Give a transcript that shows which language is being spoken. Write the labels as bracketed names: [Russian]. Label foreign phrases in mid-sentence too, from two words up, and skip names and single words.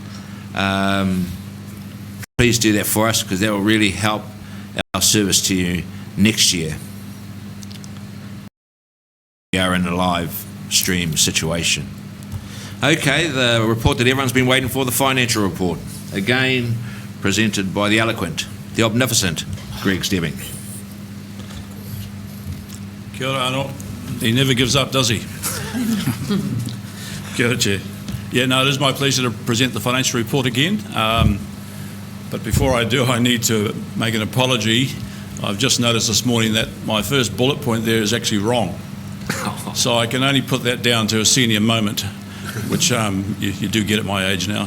[English] Please do that for us, because that will really help our service to you next year. We are in a live stream situation. Okay, the report that everyone's been waiting for, the financial report. Again, presented by the eloquent, the omnificent Greg Stebbing. [Māori] Kia ora, [English] Arnold. He never gives up, does he? [Māori] Kia ora, [English] Chair. Yeah, no, it is my pleasure to present the financial report again. But before I do, I need to make an apology. I've just noticed this morning that my first bullet point there is actually wrong. So I can only put that down to a senior moment, which you do get at my age now.